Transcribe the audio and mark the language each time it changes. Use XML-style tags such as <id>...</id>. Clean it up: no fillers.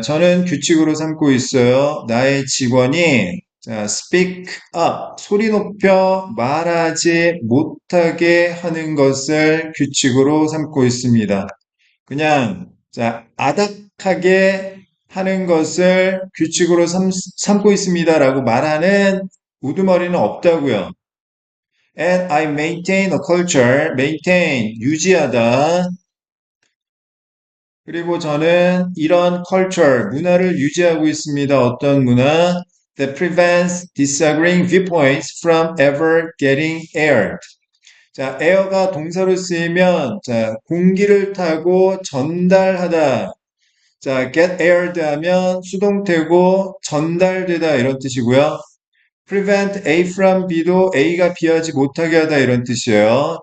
<ko>저는 규칙으로 삼고 있어요. 나의 직원이 자, speak up, 소리 높여 말하지 못하게 하는 것을 규칙으로 삼고 있습니다. 그냥 자, 아닥하게 하는 것을 규칙으로 삼고 있습니다라고 말하는 우두머리는 없다고요.</ko> <en>And I maintain a culture, maintain,</en> <ko>유지하다. 그리고 저는 이런 culture, 문화를 유지하고 있습니다. 어떤 문화?</ko> <en>That prevents disagreeing viewpoints from ever getting aired.</en> <ko>자, air가 동사로 쓰이면, 자, 공기를 타고 전달하다. 자, get aired 하면 수동태고 전달되다 이런 뜻이고요. prevent A from B도 A가 B하지 못하게 하다 이런 뜻이에요.</ko>